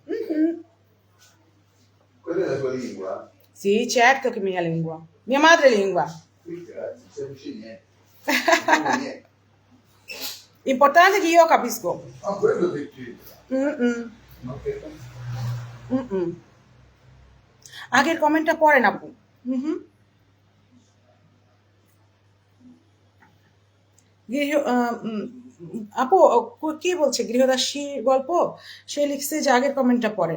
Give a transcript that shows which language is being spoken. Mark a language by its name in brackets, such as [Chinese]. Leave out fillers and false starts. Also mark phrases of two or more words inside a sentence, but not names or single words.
[Italian] Quella è la tua lingua? Sì, certo che è mia lingua. Mia madrelingua. Grazie, non capisci niente. Non niente. Importante che io capisco. Ma quello che c'entra. Ma che... [Bangla] আগের কমেন্টটা পড়েন আপু। আপু কি বলছে, গৃহদাসী গল্প, সে লিখছে যে আগের কমেন্টটা পড়েন।